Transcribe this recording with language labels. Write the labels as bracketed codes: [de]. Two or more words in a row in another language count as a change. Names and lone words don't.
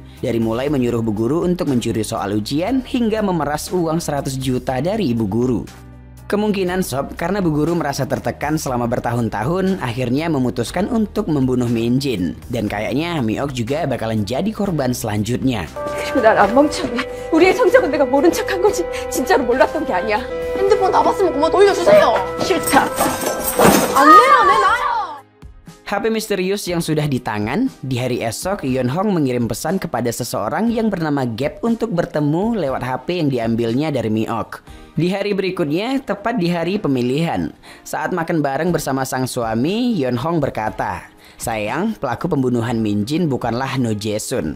[id] Dari mulai menyuruh Bu Guru untuk mencuri soal ujian hingga memeras uang 100 juta dari Ibu Guru. Kemungkinan sob karena Bu Guru merasa tertekan selama bertahun-tahun akhirnya memutuskan untuk membunuh Minjin. Dan kayaknya Mi-ok juga bakalan jadi korban selanjutnya. [ko] 그리고 난 안 멍청해. 우리의 성적은 내가 모른 척한 거지. 진짜로 몰랐던 게 아니야. 핸드폰 다 봤으면 그만 돌려주세요. 싫다. 안 내요, 내놔요. [id] HP misterius yang sudah di tangan, di hari esok Yeonhong mengirim pesan kepada seseorang yang bernama Gap untuk bertemu lewat HP yang diambilnya dari Mi-ok. Di hari berikutnya, tepat di hari pemilihan, saat makan bareng bersama sang suami, Yeonhong berkata, "Sayang, pelaku pembunuhan Minjin bukanlah No Jae-sun.